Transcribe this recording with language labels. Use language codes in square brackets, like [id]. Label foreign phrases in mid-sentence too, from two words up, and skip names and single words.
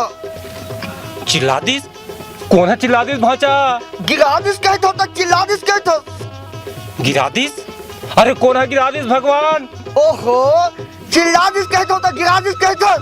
[hne] चिल्ला दिस? कौन है चिल्ला दिस भाचा? गिरा दिस कहत हो, चिल्ला दिस कहत हो। गिरा दिस? अरे कौन है गिरा दिस भगवान? ओहो, चिल्ला दिस कहत हो, गिरा दिस कहत हो।